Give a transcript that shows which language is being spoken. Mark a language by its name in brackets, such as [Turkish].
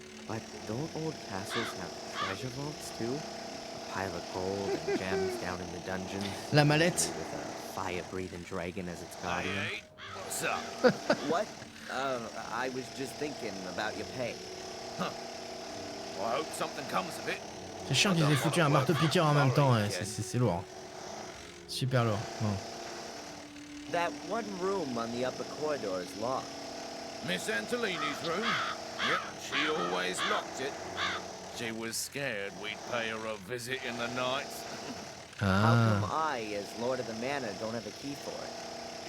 [English] But don't old castles have treasure vaults too? A pile of gold and gems down in the dungeons. [French] La mallette. [English] With a fire-breathing dragon as its guardian. Hey, what's up? What? I was just thinking about your pay. Huh. Well, I hope something comes of it. [French] C'est chiant qu'ils aient foutu un marteau-piqueur en même temps, ouais. C'est lourd. Super lourd. Bon. [English] That one room on the upper corridor is locked. Miss Antolini's room? Yep, she always locked it. She was scared we'd pay her a visit in the night. How come I, as Lord of the Manor, don't have a key for it?